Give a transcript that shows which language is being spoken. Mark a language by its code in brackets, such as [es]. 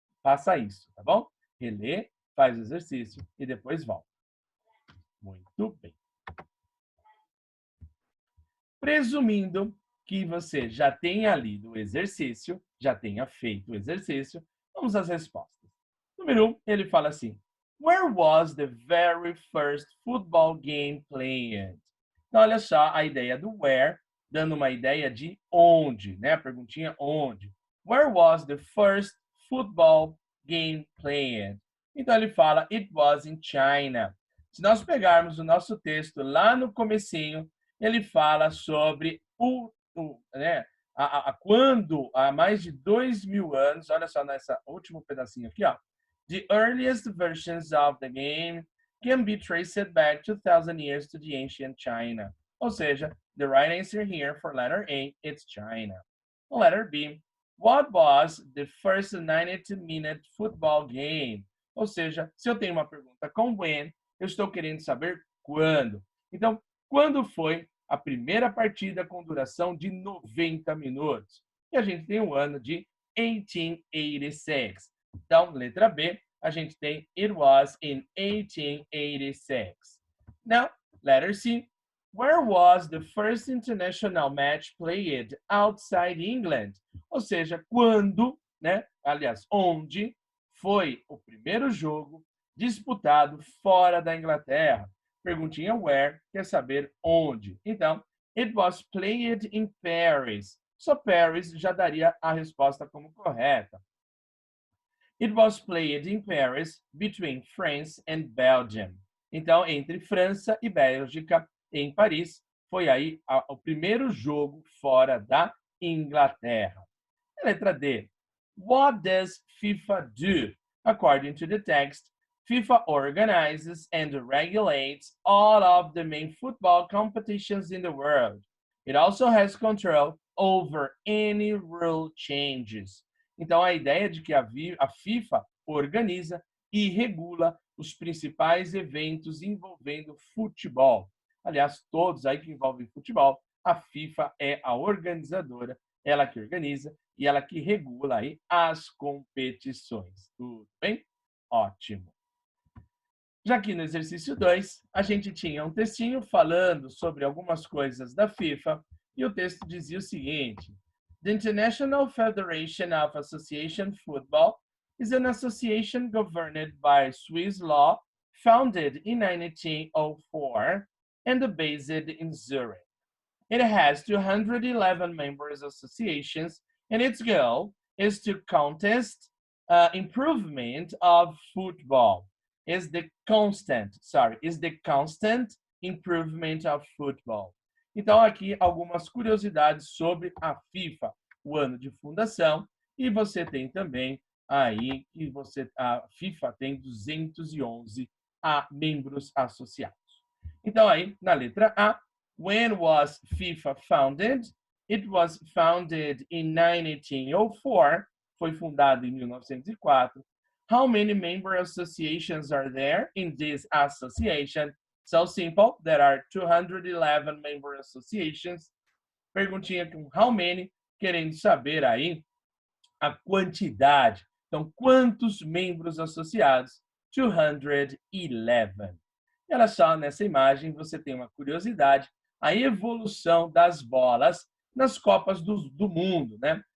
[pt] Faça isso, tá bom? Relê, faz o exercício e depois volta. Muito bem. Presumindo que você já tenha lido o exercício, já tenha feito o exercício, Vamos às respostas. Número 1, ele fala assim: [en] Where was the very first football game played? [pt] Então, olha só a ideia do where, dando uma ideia de onde, né? A perguntinha onde. [en] Where was the first football game played? [pt] Então, ele fala, [en] it was in China. [pt] Se nós pegarmos o nosso texto lá no comecinho, ele fala sobre né, quando, há mais de 2.000 anos, olha só nessa último pedacinho aqui, ó, [en] the earliest versions of the game can be traced back 2,000 years to the ancient China. [pt] Ou seja, [en] the right answer here for letter A, it's China. Letter B, what was the first 90-minute football game? [pt] Ou seja, se eu tenho uma pergunta com when, eu estou querendo saber quando. Então, quando foi a primeira partida com duração de 90 minutos? E a gente tem o ano de 1886. Então, letra B, a gente tem [en] it was in 1886. Now, letter C, where was the first international match played outside England? [pt] Ou seja, quando, né? Aliás, onde foi o primeiro jogo disputado fora da Inglaterra? Perguntinha where, quer saber onde. Então, [en] it was played in Paris. [pt] So, Paris já daria a resposta como correta. [en] It was played in Paris between France and Belgium. [pt] Então, entre França e Bélgica, em Paris, foi aí o primeiro jogo fora da Inglaterra. Letra D. [en] What does FIFA do? According to the text, FIFA organizes and regulates all of the main football competitions in the world. It also has control over any rule changes. [pt] Então, a ideia de que a FIFA organiza e regula os principais eventos envolvendo futebol. Aliás, todos aí que envolvem futebol, a FIFA é a organizadora, ela que organiza e ela que regula aí as competições. Tudo bem? Ótimo. Já aqui no exercício 2, a gente tinha um textinho falando sobre algumas coisas da FIFA e o texto dizia o seguinte: [en] The International Federation of Association Football is an association governed by Swiss law, founded in 1904 and based in Zurich. It has 211 members associations, and its goal is to contest improvement of football. Is the constant improvement of football. [pt] Então, aqui algumas curiosidades sobre a FIFA, o ano de fundação, e você tem também aí que a FIFA tem 211 membros associados. Então, aí, na letra A, [en] when was FIFA founded? It was founded in 1904, [pt] foi fundado em 1904. [en] How many member associations are there in this association? So simple, there are 211 member associations. [pt] Perguntinha com [en] how many, [pt] querendo saber aí a quantidade. Então, quantos membros associados? 211. E olha só, nessa imagem você tem uma curiosidade, a evolução das bolas nas Copas do Mundo, né?